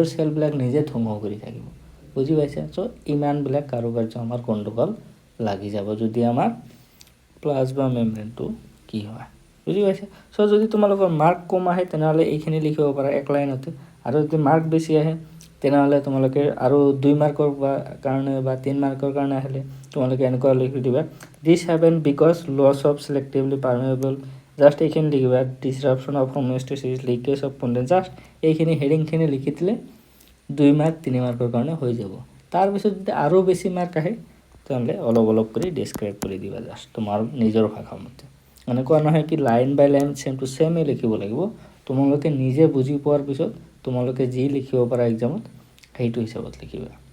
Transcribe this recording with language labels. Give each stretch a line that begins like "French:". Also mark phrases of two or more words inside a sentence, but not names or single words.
Assamese: সেলবিলাক নিজে ধ্বংস কৰি থাকিব বুজি পাইছা সো ইমানবিলাক কাৰ্য আমাৰ গণ্ডগোল লাগি যাব যদি আমাৰ
English: plasma membraneটো
Assamese: কি হয় বুজি পাইছা সো যদি তোমালোকৰ মাৰ্ক কম আহে তেনেহ'লে এইখিনি লিখিব পাৰা এক লাইনতে আৰু যদি মাৰ্ক বেছি আহে তেনেহ'লে তোমালোকে আৰু 2 মাৰ্কৰ কাৰণে বা 3 মাৰ্কৰ কাৰণে আহিলে তোমালোকে এনেকুৱা লিখি দিবা
English: this happen because loss of selectively permeable
Assamese: জাস্ট এইখিনি লিখিবা
English: disruption of homeostasis leakage of content
Assamese: জাস্ট এইখিনি হেডিংখিনি লিখি দিলে 2 মাৰ্ক 3 মাৰ্কৰ কাৰণে হৈ যাব তাৰ পিছত যদি আৰু বেছি মাৰ্ক আহে তেনেহ'লে অলপ কৰি ডেসক্ৰাইব কৰি দিবা জাস্ট তোমাৰ নিজৰ ভাষা মতে এনেকুৱা নহয় কি
English: line by line same to same
Assamese: লিখিব লাগিব তোমালোকে নিজে বুজি পোৱাৰ পিছত তোমালোকে যি লিখিব পাৰা এক্সামত সেইটো হিচাপত লিখিবা